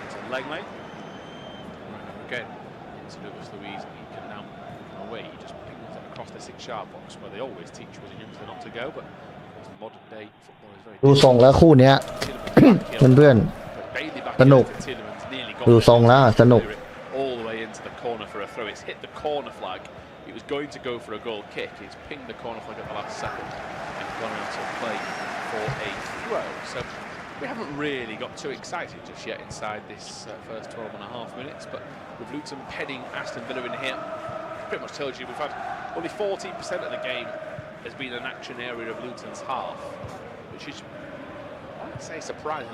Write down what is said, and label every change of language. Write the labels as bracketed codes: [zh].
[en] Langley. Again, into Lucas Luiz. He can now away. He just pings it across the 6-yard box where they always teach you as a youngster not to go. But modern day football is very [th] ดูทรงแล้วคู่เนี้ย เพื่อนๆสนุกดูทรงแล้วสนุก [en] all the way into the corner for a throw. It's hit the corner flag. It was going to go for a goal kick. It's pinged the corner flag at the last second and gone out to play for a throw. So we haven't really got too excited just yet inside this first 12.5 minutes. But with Luton heading Aston Villa in here, pretty much tells you we've had only 14% of the game has been an action area of Luton's half, which is, I'd say, surprising.